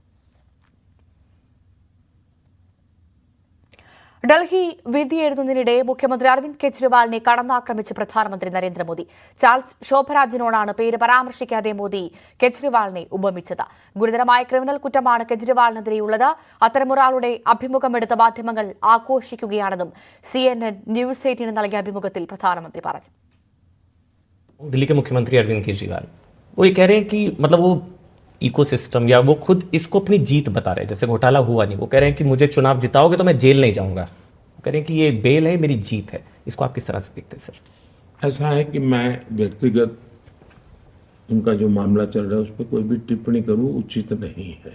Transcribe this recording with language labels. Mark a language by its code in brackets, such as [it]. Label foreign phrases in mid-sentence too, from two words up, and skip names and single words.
[ml] ഡൽഹി വിധിയെഴുതുന്നതിനിടെ മുഖ്യമന്ത്രി അരവിന്ദ് കെജ്രിവാളിനെ കടന്നാക്രമിച്ച് പ്രധാനമന്ത്രി നരേന്ദ്രമോദി. ചാൾസ് ശോഭരാജിനോടാണ് പേര് പരാമർശിക്കാതെ മോദി കെജ്രിവാളിനെ ഉപമിച്ചത്. ഗുരുതരമായ ക്രിമിനൽ കുറ്റമാണ് കെജ്രിവാളിനെതിരെയുള്ളത്. അത്തരമൊരാളുടെ അഭിമുഖമെടുത്ത മാധ്യമങ്ങൾ ആഘോഷിക്കുകയാണെന്നും CNN ന്യൂസ് 18 നൽകിയ അഭിമുഖത്തിൽ പ്രധാനമന്ത്രി പറഞ്ഞു. [hi] दिल्ली के मुख्यमंत्री अरविंद केजरीवाल वो ये कह रहे हैं कि मतलब वो इकोसिस्टम या वो खुद इसको अपनी जीत बता रहे हैं. जैसे घोटाला हुआ नहीं, वो कह रहे हैं कि मुझे चुनाव जिताओगे तो मैं जेल नहीं जाऊंगा. वो कह रहे हैं कि ये बेल है, मेरी जीत है. इसको आप किस तरह से देखते हैं सर? ऐसा है कि मैं व्यक्तिगत उनका जो मामला चल रहा है उस पर कोई भी टिप्पणी करूं उचित नहीं है.